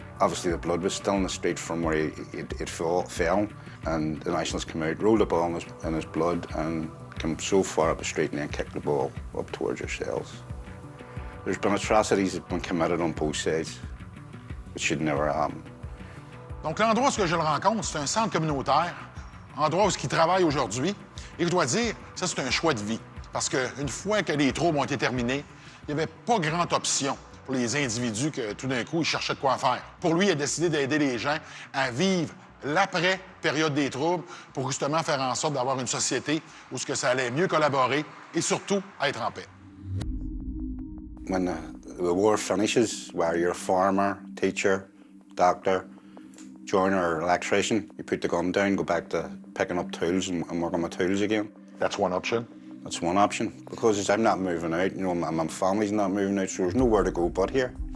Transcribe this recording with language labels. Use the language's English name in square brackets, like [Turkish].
[English] Obviously, the blood was still in the street from where it fell, and the Nationals came out, rolled the ball in his blood, and came so far up the street and then kicked the ball up towards yourselves. There's been atrocities that have been committed on both sides. It should never happen. [French] Donc, l'endroit où je le rencontre, c'est un centre communautaire, endroit où il travaille aujourd'hui. Et je dois dire, ça, c'est un choix de vie. Parce qu'une fois que les troubles ont été terminés, il n'y avait pas grande option pour les individus que tout d'un coup, ils cherchaient de quoi faire. Pour lui, il a décidé d'aider les gens à vivre l'après-période des troubles pour justement faire en sorte d'avoir une société où ce que ça allait mieux collaborer et surtout être en paix. [English] When the war finishes, whether you're a farmer, teacher, doctor, joiner or electrician, you put the gun down, go back to picking up tools and working with tools again. That's one option. That's one option, because I'm not moving out, you know, my family's not moving out, so there's nowhere to go but here.